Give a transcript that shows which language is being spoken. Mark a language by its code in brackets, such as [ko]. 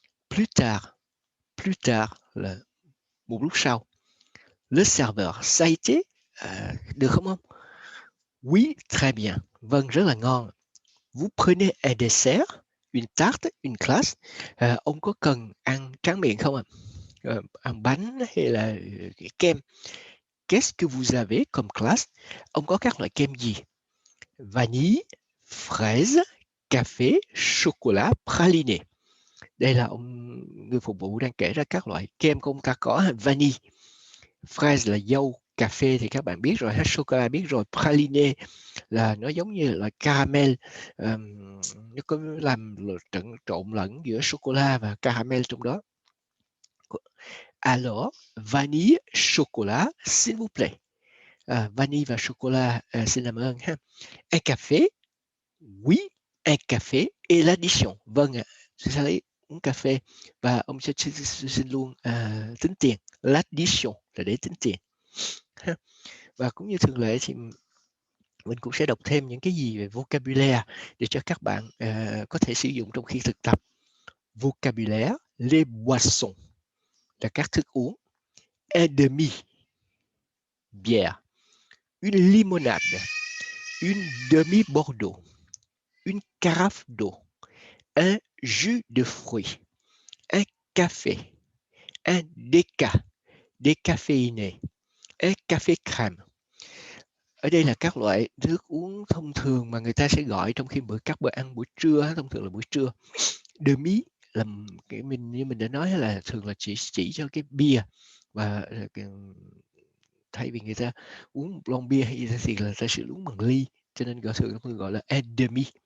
[vi] Plus tard là một lúc sau. [fr] Le serveur, ça a été, [vi] được không ông? [fr] Oui, très bien. [vi] Vâng, rất là ngon. [fr] Vous prenez un dessert, une tarte, une glace. [vi] Ông có cần ăn tráng miệng không ạ? Ăn bánh hay là kem? [fr] Qu'est-ce que vous avez comme glace? [vi] Ông có các loại kem gì? Vanille, fraise, café, chocolat, praliné. Đây là người phục vụ đang kể ra các loại kem của ông ta có vanille, fraise là dâu, cà phê thì các bạn biết rồi, chocolat biết rồi, praliné là nó giống như là caramel, nó có làm trộn lẫn giữa sô-cô-la và caramel trong đó. [fr] Alors, vanille, chocolat, s'il vous plaît. [vi] Vanille và sô-cô-la, xin làm ơn ha. [fr] Un café, oui, un café et l'addition. [vi] Vâng ạ, sẽ lấy uống cà phê và ông sẽ xin luôn tính tiền. L'addition là để tính tiền. Và cũng như thường lệ thì mình cũng sẽ đọc thêm những cái gì về vocabulaire để cho các bạn có thể sử dụng trong khi thực tập. Vocabulaire, les boissons là các thức uống. [fr] Un demi, bière. Une limonade, une demi-bordeaux, une carafe d'eau, un jus de fruits, un café, un déca, décaféiné, un café crème. [vi] Ở đây là các loại nước uống thông thường mà người ta sẽ gọi trong khi các bữa ăn buổi trưa, thông thường là buổi trưa. Demi là cái như mình đã nói là thường là chỉ cho cái bia, và thay vì người ta uống một lon bia hay thì là ta sẽ uống bằng ly, cho nên thường gọi là un demi.